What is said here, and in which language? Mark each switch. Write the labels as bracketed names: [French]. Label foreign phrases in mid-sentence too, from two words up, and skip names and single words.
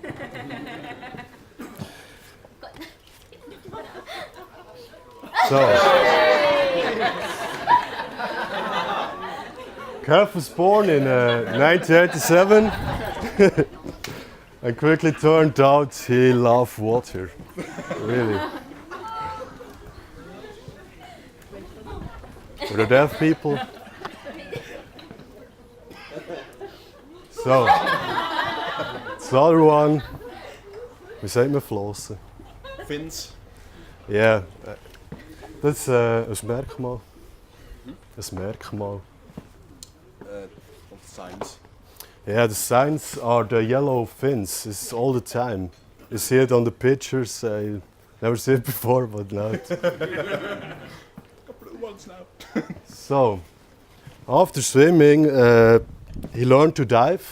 [English] So, Kev was born in 1987 and quickly turned out he loved water, really. For the deaf people. So, the other one, [German] wie sagt man flossen? [English] Fins. [Dutch] Ja, dat is een merkmaal. Dat is een merkmaal. [English] Of signs. Yeah, the signs are the yellow fins. It's all the time. You see it on the pictures. I never seen it before, but now. Couple of ones now. So, after swimming, he learned to dive.